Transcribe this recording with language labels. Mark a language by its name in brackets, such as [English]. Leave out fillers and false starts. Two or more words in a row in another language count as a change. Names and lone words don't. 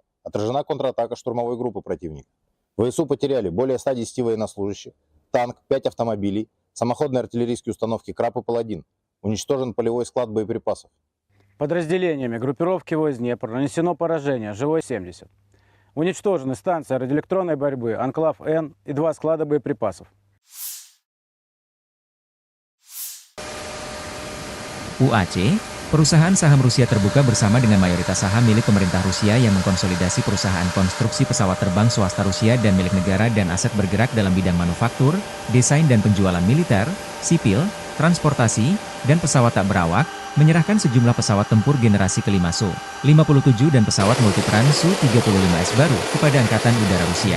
[Russian] Отражена контратака штурмовой группы противника. ВСУ потеряли более 110 военнослужащих, танк, 5 автомобилей, самоходные артиллерийские установки «Краб» и «Паладин». Уничтожен полевой склад боеприпасов. Подразделениями группировки войск Днепр нанесено поражение живой 70. Уничтожены станция радиоэлектронной борьбы «Анклав-Н» и 2 склада боеприпасов. [Indonesian] UAC, perusahaan saham Rusia terbuka bersama dengan mayoritas saham milik pemerintah Rusia yang mengkonsolidasi perusahaan konstruksi pesawat terbang swasta Rusia dan milik negara dan aset bergerak dalam bidang manufaktur, desain dan penjualan militer, sipil, transportasi, dan pesawat tak berawak, menyerahkan sejumlah pesawat tempur generasi kelima Su-57 dan pesawat multiperan Su-35S baru kepada Angkatan Udara Rusia.